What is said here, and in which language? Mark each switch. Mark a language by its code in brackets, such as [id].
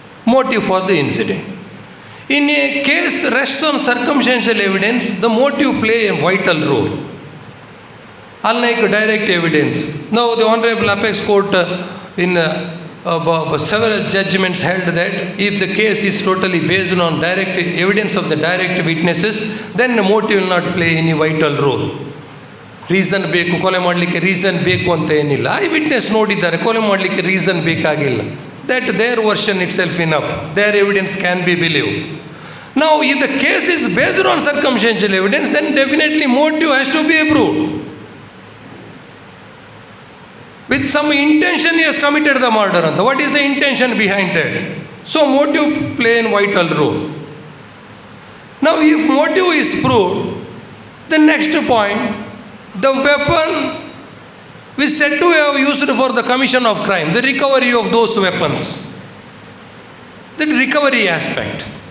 [en] Motive for the incident. In a case rests on circumstantial evidence, the motive play a vital role, unlike direct evidence. Now, the Honorable Apex Court in several judgments held that if the case is totally based on direct evidence of the direct witnesses, then the motive will not play any vital role. [kn] Reason ಬೇಕು, ಕೊಲೆ ಮಾಡಲಿಕ್ಕೆ reason ಬೇಕು ಅಂತ ಏನಿಲ್ಲ. Eye witness ನೋಡಿದ್ದಾರೆ, ಕೊಲೆ ಮಾಡಲಿಕ್ಕೆ reason ಬೇಕಾಗಿಲ್ಲ. [en] That their version itself enough, their evidence can be believe. Now, if the case is based on circumstantial evidence, then definitely motive has to be proved. With some intention he has committed the murder. What is the intention behind that? So motive play a vital role. Now, if motive is proved, the next point, the weapon is said to have used for the commission of crime, the recovery of those weapons, the recovery aspect.